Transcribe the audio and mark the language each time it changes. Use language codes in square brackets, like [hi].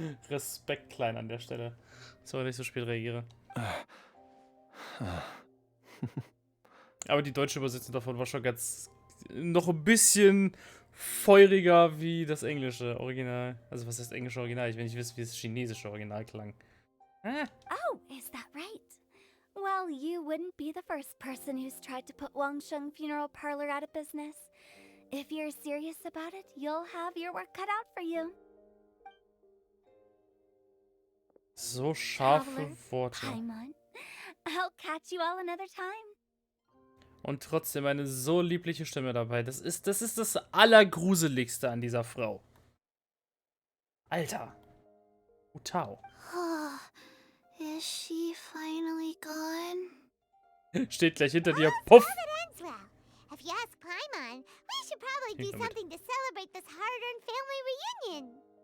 [de] Respekt, Klein, an der Stelle. Sorry, dass ich so spät reagiere. Aber die deutsche Übersetzung davon war schon noch ein bisschen feuriger wie das englische Original. Also was heißt englische Original? Ich will nicht wissen, wie das chinesische Original klang. [en] Oh, is that right? Well, you wouldn't be the first person who's tried to put Wangsheng Funeral Parlor out of business. If you're serious about it, you'll have your work cut out for you. [de] So scharfe [en] Traveler, [de] Worte. [en] Paimon. I'll catch you all another time. [de] Und trotzdem eine so liebliche Stimme dabei. Das ist das Allergruseligste an dieser Frau. Alter. Utao. [en] Is she finally gone? [de] Steht gleich hinter dir. Puff. [en] Well, If you ask Paimon, we should probably do something to celebrate this hard-earned family reunion.